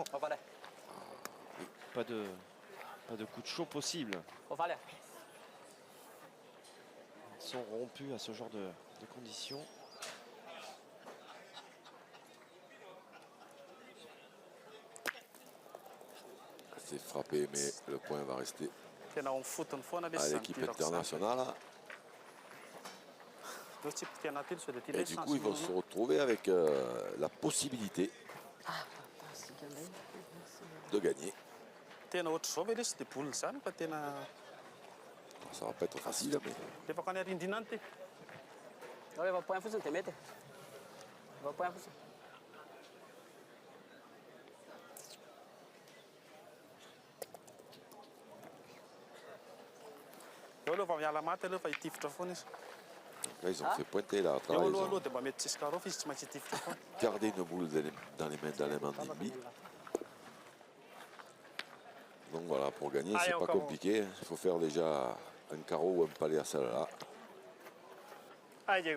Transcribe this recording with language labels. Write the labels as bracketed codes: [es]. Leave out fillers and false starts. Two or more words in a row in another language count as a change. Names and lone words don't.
[fr] Pas de coup de chaud possible. Ils sont rompus à ce genre de conditions. C'est frappé, mais le point va rester [mg] tena mifotony foana le [fr] à l'équipe internationale. Et du coup, ils vont se retrouver avec la possibilité de gagner. [mg] tena ohatr' zao ve le tsy dia boliny zany fa tena [fr] Ça va pas être facile, mais [mg] rehefa ko any arindrina any te Rehefa point fotsiny dia mety. Rehefa point fotsiny. eo aloha va miala maty aloha fa hitifitra foana izy [fr] là, ils ont fait pointer là. [mg] eo [fr] Ils [mg] aloha [fr] ont [mg] aloha dia mba mety tsisy carreau fa izy tsy maintsy hitifitra foana [fr] gardé une boule dans les mains d'Alain Dimby. Donc voilà, pour gagner, c'est pas compliqué. Il faut faire déjà un carreau ou un palais à celle-là. Allez, Diego.